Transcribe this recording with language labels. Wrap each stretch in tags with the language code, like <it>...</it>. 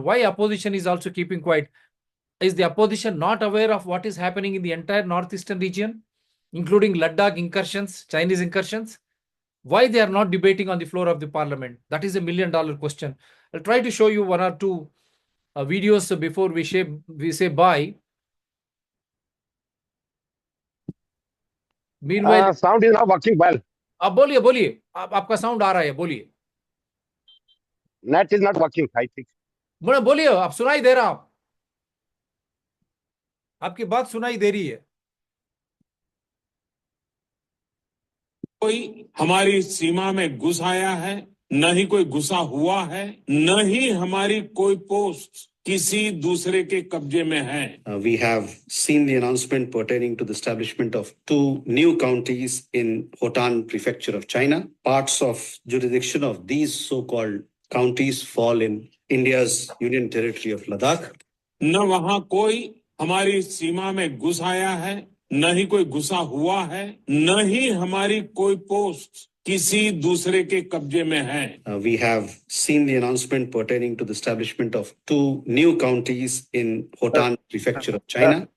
<en>Why opposition is also keeping quiet? Is the opposition not aware of what is happening in the entire northeastern region, including Ladakh incursions, Chinese incursions? Why they are not debating on the floor of the parliament? That is $1 million question. I'll try to show you one or two videos before we say bye. Meanwhile, sound is not working well.</en> <hi>आप बोलिए आपका sound आ रहा है, बोलिए.</hi> <en>Net is not working, I think.</en> <hi>बोलिए, आप सुनाई दे रहा, आपकी बात सुनाई दे रही है. कोई हमारी सीमा में घुस आया है, न ही कोई घुसा हुआ है, न ही हमारी कोई पोस्ट किसी दूसरे के कब्जे में है.</hi> <en>We have seen the announcement pertaining to the establishment of 2 new counties in Hotan Prefecture of China. Parts of jurisdiction of these so-called counties fall in India's union territory of Ladakh.</en> <hi>न वहां कोई हमारी सीमा में घुस आया है, न ही कोई घुसा हुआ है, न ही हमारी कोई पोस्ट किसी दूसरे के कब्जे में है.</hi> <en>We have seen the announcement pertaining to the establishment of 2 new counties in Hotan Prefecture of China.</en>